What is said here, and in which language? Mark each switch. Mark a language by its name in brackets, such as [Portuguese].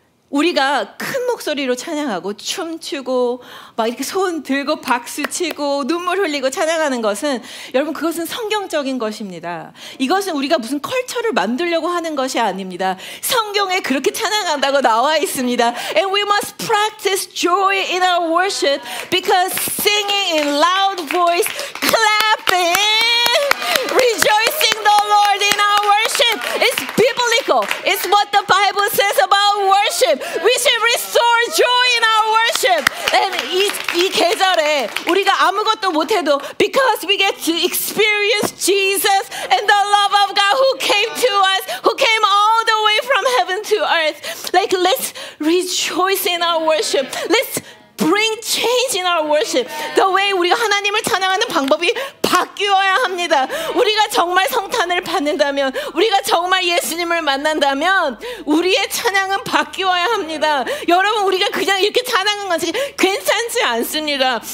[Korean] 우리가 큰 목소리로 찬양하고 춤추고 막 이렇게 손 들고 박수치고 눈물 흘리고 찬양하는 것은 여러분 그것은 성경적인 것입니다. 이것은 우리가 무슨 컬처를 만들려고 하는 것이 아닙니다. 성경에 그렇게 찬양한다고 나와 있습니다. [English] And we must practice joy in our worship because singing in loud voice, clapping, rejoicing the Lord in our worship is biblical. It's what the Bible says about worship. We should restore joy in our worship. And [Korean] 이 계절에 우리가 아무것도 못해도 [English] because we get to experience Jesus and the love of God who came to us, who came all the way from heaven to earth. Like let's rejoice in our worship. Let's bring change in our worship. The way [Korean] 우리가 하나님을 찬양하는 방법이 바뀌어야 합니다. 우리가 정말 성탄을 받는다면, 우리가 정말 예수님을 만난다면 우리의 찬양은 바뀌어야 합니다. 여러분 우리가 그냥 이렇게 찬양한 것이 괜찮지 않습니다.